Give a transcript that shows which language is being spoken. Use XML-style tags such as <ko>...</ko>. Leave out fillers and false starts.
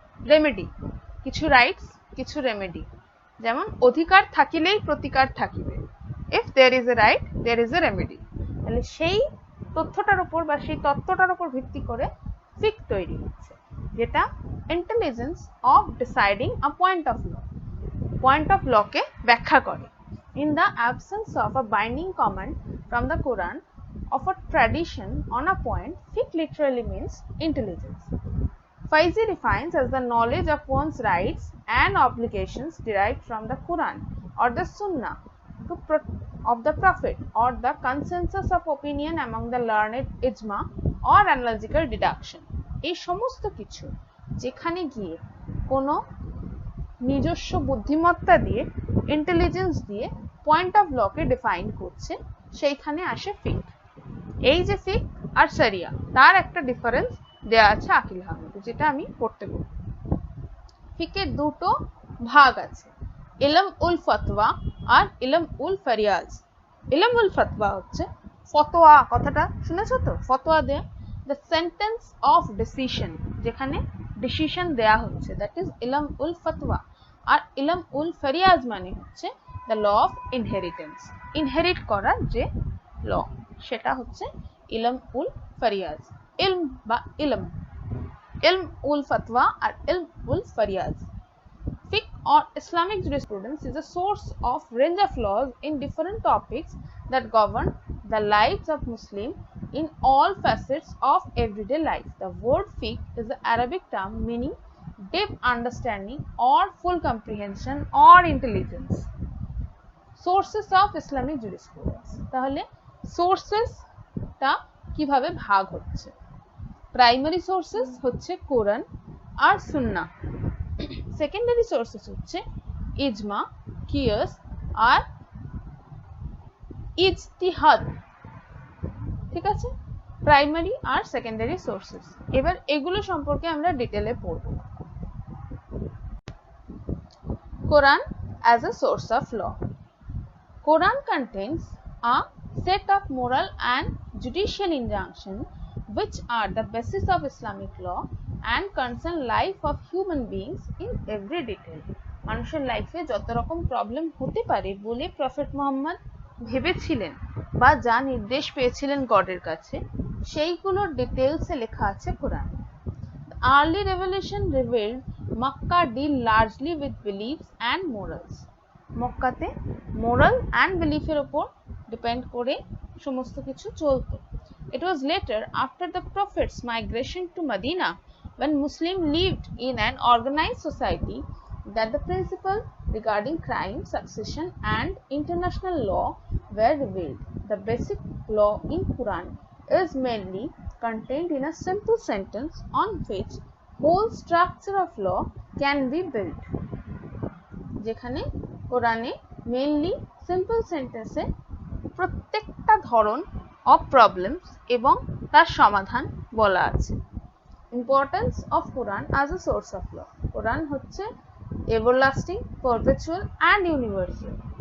<bn>Remedy, কিছু rights, কিছু remedy, যেমন অধিকার থাকিলেই প্রতিকার থাকিবে,</bn> <en>If there is a right there is a remedy.</en> <bn>তাহলে সেই তথ্যটার উপর বা সেই তত্ত্বটার উপর ভিত্তি করে ফিক তৈরি হচ্ছে, যেটা</bn> <en>intelligence of deciding a point of law,</en> <bn>point of লকে ব্যাখ্যা করে।</bn> <en>In the absence of a binding command from the Quran of a tradition on a point, fiqh literally means intelligence. Faizi defines as the knowledge of one's rights and obligations derived from the Quran or the Sunnah of the Prophet or the consensus of opinion among the learned, ijma or analogical deduction.</en> <bn>এই সমস্ত কিছু যেখানে গিয়ে কোনো নিজস্ব বুদ্ধিমত্তা দিয়ে, intelligence দিয়ে পয়েন্ট অফ লকে ডিফাইন করছে, সেইখানে আসে ফিক। এই যে ফিক আর শরিয়া, তার একটা ডিফারেন্স দেওয়া আছে আকিল আহমেদ, যেটা আমি পড়তে বলবো। ফিকের দুটো ভাগ আছে, ইলম উল ফতোয়া আর ইলম উল ফরিয়াজ। ইলম উল ফতোয়া হচ্ছে ফতোয়া, কথাটা শুনেছো তো, ফতোয়া দেয়া,</bn> <en>the sentence of decision,</en> <bn>যেখানে ডিসিশন দেয়া হচ্ছে, দ্যাট ইজ ইলম উল ফতোয়া। আর ইলম উল ফরিয়াজ মানে হচ্ছে</bn> <en>the law of inheritance,</en> <bn>inherit করার যে ল, সেটা হচ্ছে ইলম উল ফরিয়াজ। ইলম বা ইলম, ইলম উল ফতোয়া আর ইলম উল ফরিয়াজ।</bn> <en>Fiqh or Islamic jurisprudence is a source of range of laws in different topics that govern the lives of Muslims in all facets of everyday life. The word fiqh is the Arabic term meaning deep understanding or full comprehension or intelligence. Sources of Islamic jurisprudence.</en> <bn>তাহলে sources টা কিভাবে ভাগ হচ্ছে? Primary sources হচ্ছে কোরআন আর সুন্নাহ, secondary sources হচ্ছে ইজমা, কিয়াস আর ইজতিহাদ, ঠিক আছে। প্রাইমারি আর সেকেন্ডারি সোর্সেস। এবার এগুলো সম্পর্কে আমরা ডিটেলে পড়ব।</bn> <en>Quran as a source of law. Quran contains a set of moral and judicial injunctions which are the basis of Islamic law and concern life of human beings in every detail.</en> <bn>মানুষের লাইফে যত রকম problem হতে পারে বলে prophet Muhammad ভেবেছিলেন বা যা নির্দেশ পেয়েছিলেন গডের কাছে, সেইগুলোর ডিটেলসে লেখা আছে কোরআন।</bn> <en>Early revelation revealed Makkah deal largely with beliefs and morals.</en> <bn>মক্কাতে মোরাল অ্যান্ড বিলিফের উপর ডিপেন্ড করে সমস্ত কিছু চলত।</bn> <en>It was later, after the Prophet's migration to Medina, when Muslims lived in an organized society, that the principles regarding crime, succession, and international law were revealed. The basic law in Quran is mainly contained in a simple sentence on which whole structure of law can be built.</en> <bn>যেখানে কোরআনে mainly simple সেন্টেন্সে প্রত্যেকটা ধরন of problems এবং তার সমাধান বলা আছে।</bn> <en>Importance of Quran as a source of law. Quran হচ্ছে everlasting, perpetual and universal.</en>